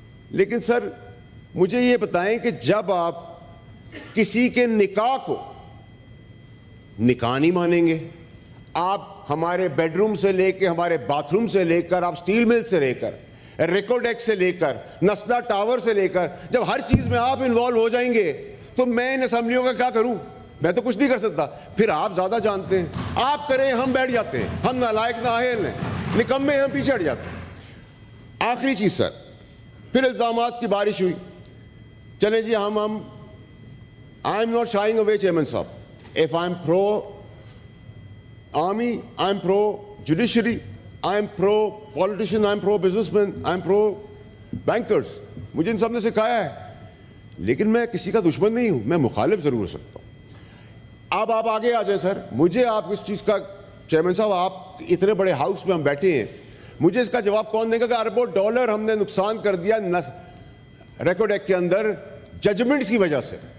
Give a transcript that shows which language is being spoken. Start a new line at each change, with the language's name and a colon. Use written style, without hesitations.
Urdu: لیکن سر مجھے یہ بتائیں کہ جب آپ کسی کے نکاح کو نکاح نہیں مانیں گے, آپ ہمارے بیڈ روم سے لے کے, ہمارے باتھ روم سے لے کر, آپ سٹیل مل سے لے کر, ریکارڈ ایکٹ سے لے کر, نسلا ٹاور سے لے کر, جب ہر چیز میں آپ انوالو ہو جائیں گے تو میں ان اسمبلیوں کا کیا کروں؟ میں تو کچھ نہیں کر سکتا. پھر آپ زیادہ جانتے ہیں, آپ کریں ہم بیٹھ جاتے ہیں, ہم نالائق نااہل ہیں, نکمے ہم پیچھے ہٹ جاتے ہیں. آخری چیز سر, پھر الزامات کی بارش ہوئی. چلیں جی ہم
English: I am not shying away
Urdu: chairman صاحب.
English: If I'm pro-army, I'm pro-judiciary, I'm pro-politician, I'm pro-businessman, I'm pro-bankers.
Urdu: مجھے ان سب نے سکھایا ہے. لیکن میں کسی کا دشمن نہیں ہوں, میں مخالف ضرور ہو سکتا ہوں. اب آپ آگے آ جائیں سر. مجھے آپ اس چیز کا, چیئرمین صاحب آپ اتنے بڑے ہاؤس میں ہم بیٹھے ہیں, مجھے اس کا جواب کون دے گا کہ اربوں ڈالر ہم نے نقصان کر دیا ریکارڈ ایکٹ کے اندر ججمنٹس کی وجہ سے.